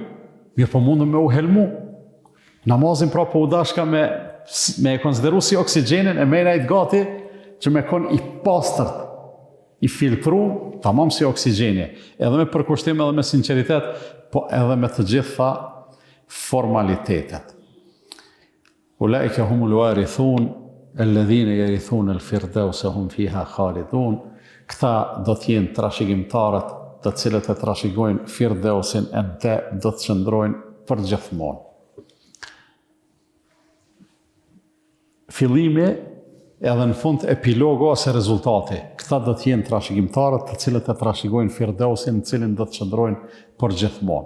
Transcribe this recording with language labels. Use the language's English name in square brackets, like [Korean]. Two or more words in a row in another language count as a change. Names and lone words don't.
[Albanian] Mirë po mundëm me u helmu. Namazin pra po u dashka me e konsideru si oksigjenin e me nejtë gati që me kon i pastërt, i filtru, tamam si oksigjeni. Edhe me përkushtim edhe me sinceritet, po edhe me të gjitha formalitetet. [Arabic] أولئك هم الوارثون الذين يرثون الفردوس هم فيها خالدون. [Albanian] Këta do të jenë trashëgimtarët, të cilët e trashëgojnë firdausin e te do të qëndrojnë për gjithmonë. Fillimi edhe në fund epilogo ose rezultati. Këta do të jenë trashëgimtarët, të cilët e trashëgojnë firdausin, në cilin do të qëndrojnë për gjithmonë.